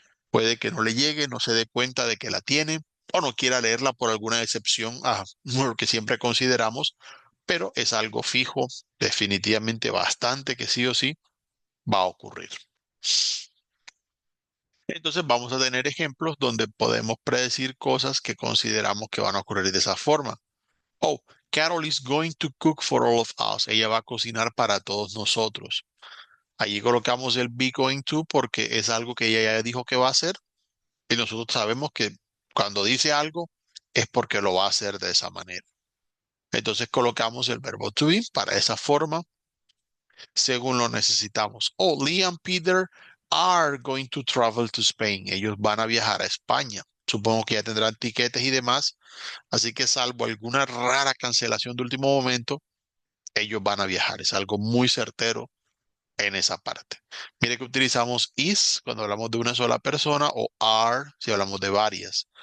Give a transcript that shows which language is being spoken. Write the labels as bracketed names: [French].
[Spanish] Puede que no le llegue, no se dé cuenta de que la tiene o no quiera leerla por alguna excepción a lo que siempre consideramos, pero es algo fijo, definitivamente bastante que sí o sí va a ocurrir. Entonces vamos a tener ejemplos donde podemos predecir cosas que consideramos que van a ocurrir de esa forma. [English] Oh, Carol is going to cook for all of us. [Spanish] Ella va a cocinar para todos nosotros. Allí colocamos el be going to porque es algo que ella ya dijo que va a hacer y nosotros sabemos que cuando dice algo es porque lo va a hacer de esa manera. Entonces colocamos el verbo to be para esa forma según lo necesitamos. [English] Oh, Lee and Peter are going to travel to Spain. [Spanish] Ellos van a viajar a España. Supongo que ya tendrán tiquetes y demás. Así que salvo alguna rara cancelación de último momento, ellos van a viajar. Es algo muy certero en esa parte. Mire que utilizamos is cuando hablamos de una sola persona o are si hablamos de varias.